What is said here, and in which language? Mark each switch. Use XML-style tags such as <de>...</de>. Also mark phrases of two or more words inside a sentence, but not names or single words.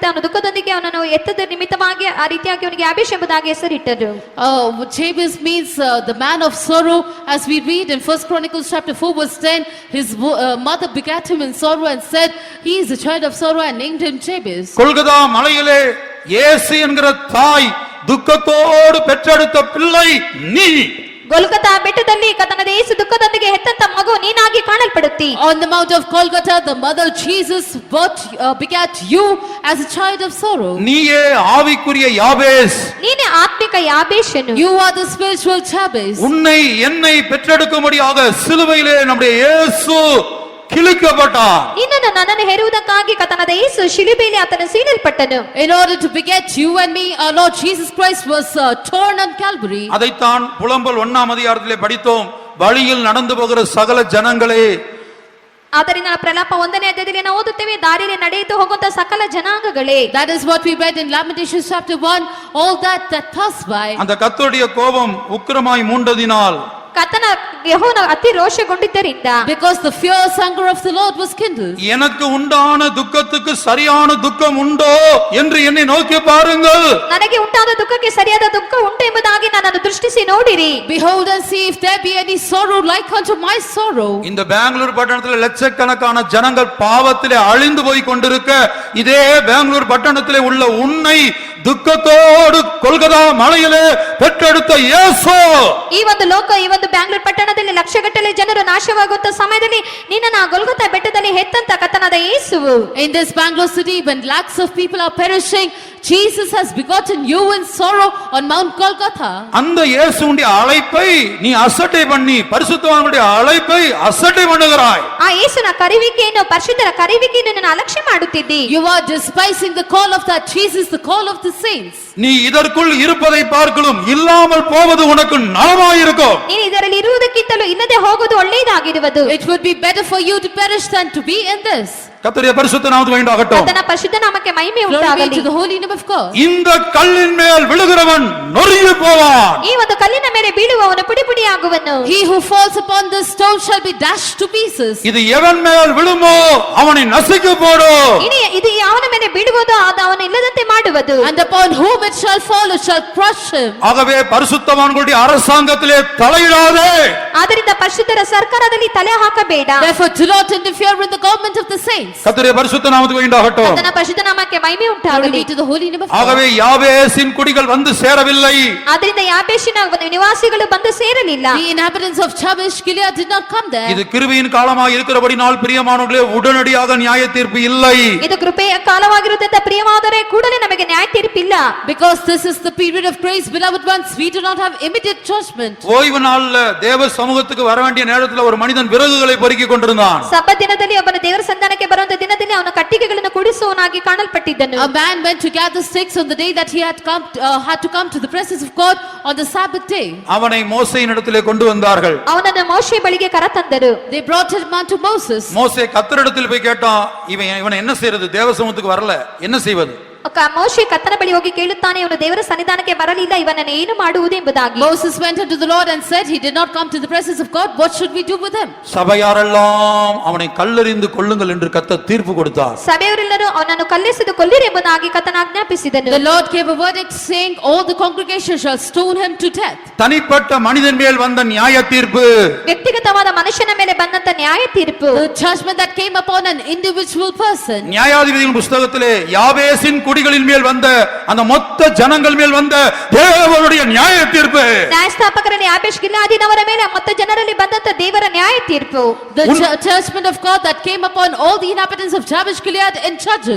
<kn>ಅವನು ದುಃಖದೊಂದಿಗೆ ಅವನನ್ನು ಎತ್ತದ ನಿಮಿತ್ತವಾಗಿ ಆ ರೀತಿಯಾಗಿ ಅವನಿಗೆ ಯಾಬೇಷ್ ಎಂಬುದಾಗಿ ಹೆಸರಿಟ್ಟರು.</kn> <en>Jabez means the man of sorrow. As we read in 1 Chronicles chapter 4 verse 10, his mother begat him in sorrow and said he is a child of sorrow and named him Jabez.</en> <ta>கொல்கதா மலையிலே இயேசு என்கிற தாய் துக்கத்தோடு பெற்றெடுத்த பிள்ளை நீ.</ta> <kn>ಗೊಲ್ಗತಾ ಬೆಟ್ಟದಲ್ಲಿ ಕರ್ತನಾದ ಯೇಸು ದುಃಖದೊಂದಿಗೆ ಹೆತ್ತಂತ ಮಗು ನೀನಾಗಿ ಕಾಣಲ್ಪಡುತ್ತಿ.</kn> <en>On the mount of Golgotha, the mother Jesus begat you as a child of sorrow.</en> <ta>நீயே ஆவிக்குரிய யாபேஸ்.</ta> <kn>ನೀನೇ ಆತ್ಮಿಕ ಯಾಬೇಷನು.</kn> <en>You are the spiritual Jabez.</en> <ta>உன்னை என்னை பெற்றெடுக்கும்படியாக சிலுவையிலே நம்முடைய இயேசு கிழிக்கப்பட்டார்.</ta> <kn>ನಿನ್ನನ್ನು ನನ್ನನ್ನು ಹೆರುವುದಕ್ಕಾಗಿ ಕರ್ತನಾದ ಯೇಸು ಶಿಲುಬೆಯಲ್ಲಿ ಆತನು ಸೀಳಲ್ಪಟ್ಟನು.</kn> <en>In order to beget you and me, our Lord Jesus Christ was torn on Calvary.</en> <ta>அதைத்தான் புலம்பல் 1ஆம் அதிகாரத்திலே படித்தோம். வழியில் நடந்து போகிற சகல ஜனங்களே.</ta> <kn>ಆದ್ದರಿಂದ ಪ್ರಲಾಪ 1ನೇ ಅಧ್ಯಾಯದಲ್ಲಿ ನಾವು ಓದುತ್ತೇವೆ, ದಾರಿಯಲ್ಲಿ ನಡೆಯುತ್ತಾ ಹೋಗುವಂತ ಸಕಲ ಜನಾಂಗಗಳೇ.</kn> <en>That is what we read in Lamentations chapter 1, all that pass by.</en> <ta>அந்த கர்த்தருடைய கோபம் உக்கிரமாய் மூண்டதினால்</ta> <kn>ಕರ್ತನ ಯೆಹೋವನು ಅತಿ ರೋಷಗೊಂಡಿದ್ದರಿಂದ,</kn> <en>because the fierce anger of the Lord was kindled.</en> <ta>எனக்கு உண்டான துக்கத்துக்கு சரியான துக்கம் உண்டோ என்று என்னை நோக்கி பாருங்கள்.</ta> <kn>ನನಗೆ ಉಂಟಾದ ದುಃಖಕ್ಕೆ ಸರಿಯಾದ ದುಃಖ ಉಂಟು ಎಂಬುದಾಗಿ ನನ್ನನ್ನು ದೃಷ್ಟಿಸಿ ನೋಡಿರಿ.</kn> <en>Behold and see if there be any sorrow like unto my sorrow.</en> <ta>இந்த பெங்களூர் பட்டணத்தில் லட்சக்கணக்கான ஜனங்கள் பாவத்திலே அழிந்து போய் கொண்டிருக்க, இதே பெங்களூர் பட்டணத்திலே உள்ள உன்னை துக்கத்தோடு கொல்கதா மலையிலே பெற்றெடுத்த இயேசு.</ta> <kn>ಈ ಒಂದು ಲೋಕ, ಈ ಒಂದು ಬ್ಯಾಂಗ್ಳೂರ್ ಪಟ್ಟಣದಲ್ಲಿ ಲಕ್ಷಗಟ್ಟಲೆ ಜನರು ನಾಶವಾಗುವಂತ ಸಮಯದಲ್ಲಿ ನಿನ್ನನ್ನು ಆ ಗೊಲ್ಗೊಥಾ ಬೆಟ್ಟದಲ್ಲಿ ಹೆತ್ತಂತ ಕರ್ತನಾದ ಯೇಸುವು.</kn> <en>In this Bangalore city, when lakhs of people are perishing, Jesus has begotten you in sorrow on Mount Golgotha.</en> <ta>அந்த இயேசுவுடைய அழைப்பை நீ அசட்டை பண்ணி பரிசுத்தவான்களுடைய அழைப்பை அசட்டை பண்ணுகிறாய்.</ta> <kn>ಆ ಯೇಸುವಿನ ಕರೆಯುವಿಕೆಯನ್ನು, ಪರಿಶುದ್ಧರ ಕರೆಯುವಿಕೆಯನ್ನು ನೀನು ಅಲಕ್ಷ್ಯ ಮಾಡುತ್ತಿದ್ದಿ.</kn> <en>You are despising the call of that Jesus, the call of the saints.</en> <ta>நீ இதற்குள் இருப்பதை பார்க்கலும் இல்லாமல் போவது உனக்கு நலமாயிருக்கும்.</ta> <kn>ನೀನು ಇದರಲ್ಲಿ ಇರುವುದಕ್ಕಿಂತಲೂ ಇಲ್ಲದೆ ಹೋಗುವುದು ಒಳ್ಳೆಯದಾಗಿರುವುದು.</kn> <en>It would be better for you to perish than to be in this.</en> <ta>கர்த்தருடைய பரிசுத்த நாமத்துக்கு மகிமையுண்டாகட்டும்.</ta> <kn>ಕರ್ತನ ಪರಿಶುದ್ಧ ನಾಮಕ್ಕೆ ಮಹಿಮೆ</kn> <en>Glory be</en> <kn>ಉಂಟಾಗಲಿ.</kn> <en>to the holy name of God.</en> <ta>இந்த கல்லின் மேல் விழுகிறவன் நொறுங்கி போவான்.</ta> <kn>ಈ ಒಂದು ಕಲ್ಲಿನ ಮೇಲೆ ಬೀಳುವವನು ಪುಡಿ ಪುಡಿಯಾಗುವನು.</kn> <en>He who falls upon this stone shall be dashed to pieces.</en> <ta>இது எவன் மேல் விழுமோ அவனை நசுக்கி போடும்.</ta> <kn>ಇದು ಅವನ ಮೇಲೆ ಬೀಳುವುದು, ಅದು ಅವನು ಇಲ್ಲದಂತೆ ಮಾಡುವುದು.</kn> <en>And upon whom it shall fall, it shall crush him.</en> <ta>ஆகவே பரிசுத்தவான்களுடைய அரசாங்கத்திலே தலையிடாதே.</ta> <kn>ಆದ್ದರಿಂದ ಪರಿಶುದ್ಧರ ಸರ್ಕಾರದಲ್ಲಿ ತಲೆ ಹಾಕಬೇಡ.</kn> <en>Therefore do not interfere in the government of the saints.</en> <ta>கர்த்தருடைய பரிசுத்த நாமத்துக்கு மகிமையுண்டாகட்டும்.</ta> <kn>ಕರ್ತನ ಪರಿಶುದ್ಧ ನಾಮಕ್ಕೆ ಮಹಿಮೆ</kn> <en>Glory</en> <kn>ಉಂಟಾಗಲಿ.</kn> <en>be to the holy name of God.</en> <ta>ஆகவே யாவேசின் குடிகள் வந்து சேரவில்லை.</ta> <kn>ಆದ್ದರಿಂದ ಯಾಬೇಷಿನ ನಿವಾಸಿಗಳು ಬಂದು ಸೇರಲಿಲ್ಲ.</kn> <en>The inhabitants of Jabesh Gilead did not come there.</en> <ta>இது கிருபையின் காலமாக இருக்கிறபடினால் பிரியமானவர்களே, உடனடியாக நியாய தீர்ப்பு இல்லை.</ta> <kn>ಇದು ಕೃಪೆಯ ಕಾಲವಾಗಿರುವುದರಿಂದ ಪ್ರಿಯವಾದರೆ ಕೂಡಲೇ ನಮಗೆ ನ್ಯಾಯ ತೀರ್ಪಿಲ್ಲ.</kn> <en>Because this is the period of grace, beloved ones, we do not have immediate judgment.</en> <ta>ஓய்வு நாள்ல தேவ சமூகத்துக்கு வர வேண்டிய நேரத்தில் ஒரு மனிதன் விறகுகளை பொறுக்கிக் கொண்டிருந்தான்.</ta> <kn>ಸಬ್ಬತ್ ದಿನದಲ್ಲಿ ಒಬ್ಬನ ದೇವರ ಸಂಧಾನಕ್ಕೆ ಬರುವಂತ ದಿನದಲ್ಲಿ ಅವನ ಕಟ್ಟಿಗೆಗಳನ್ನು ಕೂಡಿಸುವವನಾಗಿ ಕಾಣಲ್ಪಟ್ಟಿದ್ದನು.</kn> <en>A man went to gather sticks on the day that he had to come to the presence of God on the Sabbath day.</en> <ta>அவனை மோசேயின் இடத்திலே கொண்டு வந்தார்கள்.</ta> <kn>ಅವನನ್ನು ಮೋಶೆ ಬಳಿಗೆ ಕರೆತಂದರು.</kn> <en>They brought him unto Moses.</en> <ta>மோசே கர்த்தரிடத்தில் போய் கேட்டான், இவனை என்ன செய்யறது, தேவ சமூகத்துக்கு வரல, என்ன செய்வது?</ta> <kn>ಮೋಶೆ ಕರ್ತನ ಬಳಿ ಹೋಗಿ ಕೇಳುತ್ತಾನೆ, ಇವನು ದೇವರ ಸನ್ನಿಧಾನಕ್ಕೆ ಬರಲಿಲ್ಲ, ಇವನನ್ನು ಏನು ಮಾಡುವುದು ಎಂಬುದಾಗಿ.</kn> <en>Moses went unto the Lord and said he did not come to the presence of God. What should we do with him?</en> <ta>சபையாரெல்லாம் அவனை கல்லெறிந்து கொல்லுங்கள் என்று கர்த்தர் தீர்ப்பு கொடுத்தார்.</ta> <kn>ಸಭೆಯವರೆಲ್ಲರೂ ಅವನನ್ನು ಕಲ್ಲೆಸೆದು ಕೊಲ್ಲಿರಿ ಎಂಬುದಾಗಿ ಕರ್ತನ ಆಜ್ಞಾಪಿಸಿದನು.</kn> <en>The Lord gave a verdict saying all the congregation shall stone him to death.</en> <ta>தனிப்பட்ட மனிதன் மேல் வந்த நியாய தீர்ப்பு,</ta> <kn>ವ್ಯಕ್ತಿಗತವಾದ ಮನುಷ್ಯನ ಮೇಲೆ ಬಂದಂತ ನ್ಯಾಯ ತೀರ್ಪು,</kn> <en>The judgment that came upon an individual person.</en> <ta>நியாயாதிபதிகளின் புத்தகத்திலே யாவேசின் குடிகளின் மேல் வந்த அந்த மொத்த ஜனங்கள் மேல் வந்த தேவனுடைய நியாய தீர்ப்பு,</ta> <kn>ನ್ಯಾಯಸ್ಥಾಪಕರಲ್ಲಿ ಯಾಬೇಷ್ ಗಿಲ್ಯಾದಿನವರ ಮೇಲೆ ಮತ್ತು ಜನರಲ್ಲಿ ಬಂದಂತ ದೇವರ ನ್ಯಾಯ ತೀರ್ಪು,</kn> <en>The judgment of God that came upon all the inhabitants of Jabesh Gilead and Judges.</en>